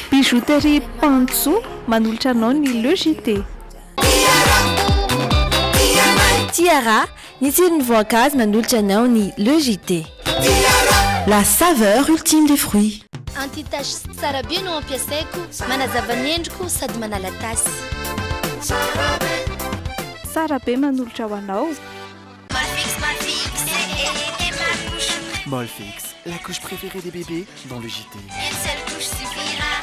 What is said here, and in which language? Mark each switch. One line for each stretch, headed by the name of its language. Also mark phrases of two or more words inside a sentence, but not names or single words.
Malagasy: bijouterie Pantso manolotra anao ny logité. Tiara, ny tsiron'ny voankazo manolotra anao ny logité.
French: La saveur ultime des fruits.
Malagasy: Antitasy tsara be no ampiasaiko, manazava ny endriko sady manala tasy. Tsara be manolotra ho anao.
French: Molfix, la couche préférée des bébés dans le JT. Une seule couche suffira.